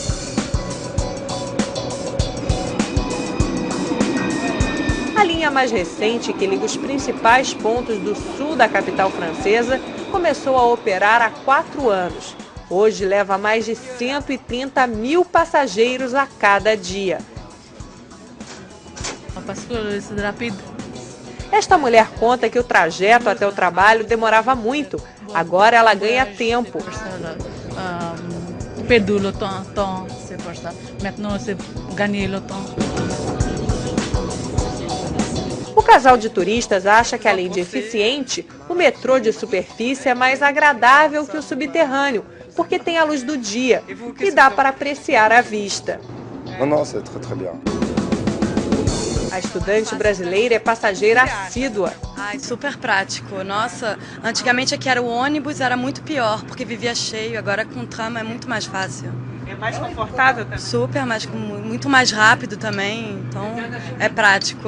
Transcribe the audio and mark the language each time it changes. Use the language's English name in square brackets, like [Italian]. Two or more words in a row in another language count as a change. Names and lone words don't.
[Portuguese] A linha mais recente, que liga os principais pontos do sul da capital francesa, começou a operar há 4 anos. Hoje leva mais de 130 mil passageiros a cada dia. Esta mulher conta que o trajeto até o trabalho demorava muito. Agora ela ganha tempo. [French] Perdu le temps, c'est pour ça. Maintenant, c'est gagner le temps. [Portuguese] O casal de turistas acha que, além de eficiente, o metrô de superfície é mais agradável que o subterrâneo, porque tem a luz do dia e dá para apreciar a vista. Não, [French] c'est très bien. [Portuguese] A estudante brasileira é passageira assídua. Ai, super prático. Nossa, antigamente aqui era o ônibus, era muito pior, porque vivia cheio. Agora com o tram é muito mais fácil. É mais confortável também? Super, muito mais rápido também, então é prático.